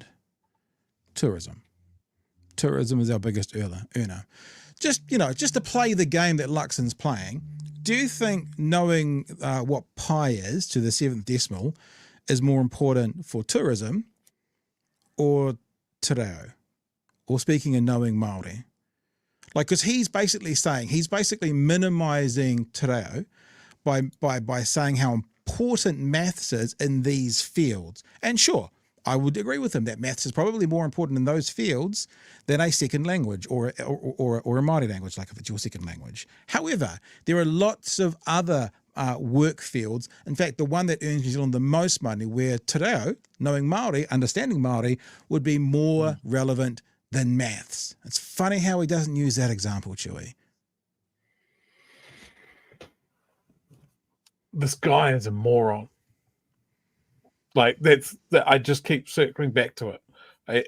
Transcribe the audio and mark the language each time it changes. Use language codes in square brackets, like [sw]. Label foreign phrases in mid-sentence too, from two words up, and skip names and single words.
[en] Tourism. Tourism is our biggest earner. Just to play the game that Luxon's playing, do you think knowing what pi is to the 7th decimal is more important for tourism or [mi] te reo? [en] Or speaking and knowing Māori? Like, because he's basically minimizing [mi] te reo [en] by saying how important maths is in these fields. And sure, I would agree with him that maths is probably more important in those fields than a second language or a Māori language, like if it's your second language. However, there are lots of other work fields. In fact, the one that earns New Zealand the most money, where [mi] te reo, [en] knowing Māori, understanding Māori, would be more relevant than maths. It's funny how he doesn't use that example, Chewy. This guy is a moron. Like, I just keep circling back to it.